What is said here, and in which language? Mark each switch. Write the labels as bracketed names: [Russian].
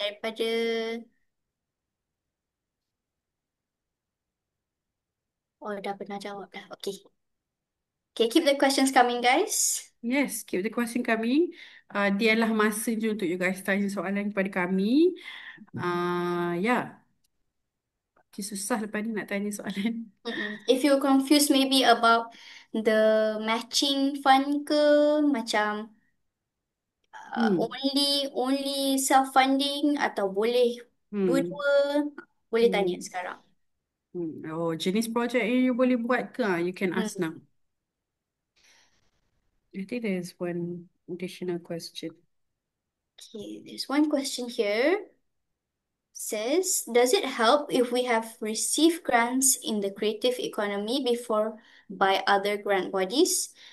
[Malay] daripada dah pernah jawab dah. [English] Okay. Okay, keep the questions coming, guys. Yes, keep the question coming. [Malay] Dialah masa je untuk [English] you guys [Malay] tanya soalan kepada kami. Yeah, susah lepas ni nak tanya soalan. [English] If you're confused maybe about the matching fund [Malay] ke, macam Hmm. [English] only self-funding [Malay] atau boleh Hmm. dua-dua, boleh tanya sekarang. Oh, jenis projek yang you boleh buat ke? [English] You can ask now. I think there's one additional question. Okay, there's one question here. Says, does it help if we have received grants in the creative economy before by other grant bodies?